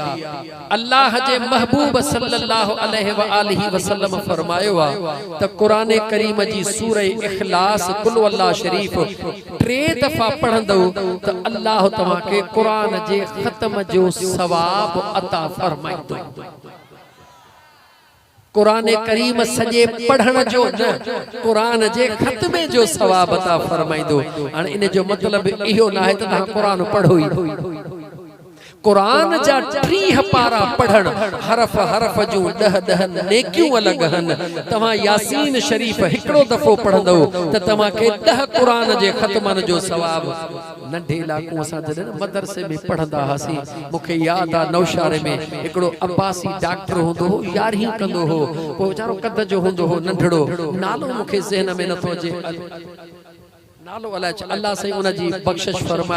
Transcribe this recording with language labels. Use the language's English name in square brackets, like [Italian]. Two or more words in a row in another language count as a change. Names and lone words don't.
[Sindhi] अल्लाह जे महबूब [Arabic] صلى الله عليه وآله وسلم [Sindhi] फरमायो आहे त क़ुरान करीम जी सूरह इखलास कुल अल्लाह शरीफ 3 दफ़ा पढ़ंदो त अल्लाह तव्हांखे क़ुरान जे ख़त्म जो सवाब अता फरमाईंदो। कुरान करीम सजे पढ़ण जो न, कुरान जे खत्मे जो सवाब अता फरमाइंदो। हाणे इन जो मतलब इहो ना है त तव्हां कुरान पढ़ो ई। कुरान जा 30 पारा पढ़ण, हरफ हरफ जूं 10 नेकियूं अलग हन। तव्हां यासीन शरीफ हिकिड़ो दफ़ो पढ़ंदो त तव्हांखे 10 कुरान जे ख़त्मन जो सवाब। नंढे इलाक़ूं असां जॾहिं मदरसे में पढ़ंदा हुआसीं, मूंखे यादि आहे नौशारे में हिकिड़ो अब्बासी डॉक्टर हूंदो हो, 11वीं कंदो हो, पोइ वीचारो कद जो हूंदो हो नंढड़ो, नालो मूंखे ज़हन में नथो अचे, नालो अलाए अल्लाह साईं उन जी बख़्शिश फरमाए।